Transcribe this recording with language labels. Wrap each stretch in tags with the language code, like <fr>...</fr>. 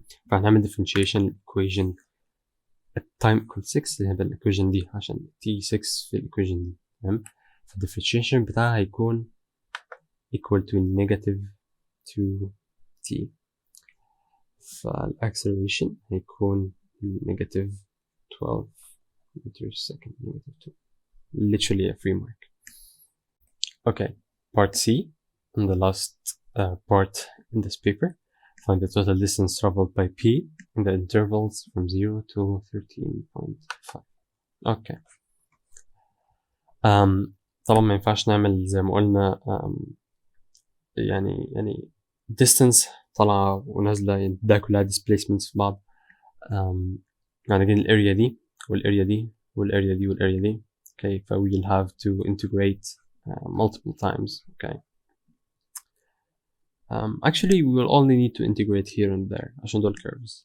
<ar>فهنعمل differentiation equation at time equal 6 اللي هي بالايكويشن دي عشان t 6 في الايكويشن دي. تمام. فالديفرنشيشن بتاعها هيكون</ar> <en>equal to negative 2t.</en> <ar>فالاكسلريشن هيكون</ar> <en>negative 12 meters second negative 2. literally a free mark. okay, part C and the last part in this paper. Find the total distance traveled by P in the intervals from 0 to 13.5. okay.</en> <ar>طبعا ما ينفعش نعمل زي ما قلنا يعني distance طالعة ونازلة ده كلها displacements في بعض. يعني دي الاريا دي والاريا دي والاريا دي والاريا دي.</ar> <en>okay, ف we'll have to integrate multiple times. okay. Actually we will only need to integrate here and there</en> <ar>عشان دول</ar> <en>curves.</en>